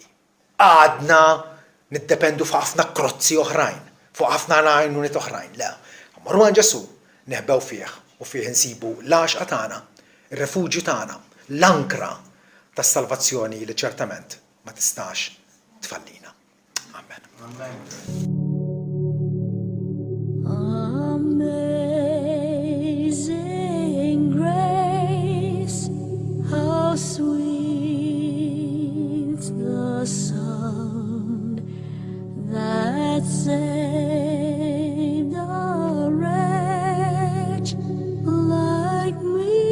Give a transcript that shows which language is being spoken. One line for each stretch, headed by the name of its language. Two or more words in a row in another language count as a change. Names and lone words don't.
Maltese: Għadna niddependu fuq ħafna krozzi oħrajn, fuq ħafna għajnuniet oħrajn. Le, marru għan Ġesu neħbew fih u fih insibu l-għaxqa tagħna, ir-refuġju tagħna, l-ankra tas-salvazzjoni li ċertament ma tistax tfallina. Amen.
English: Amazing grace, how sweet the sound that saved a wretch like me.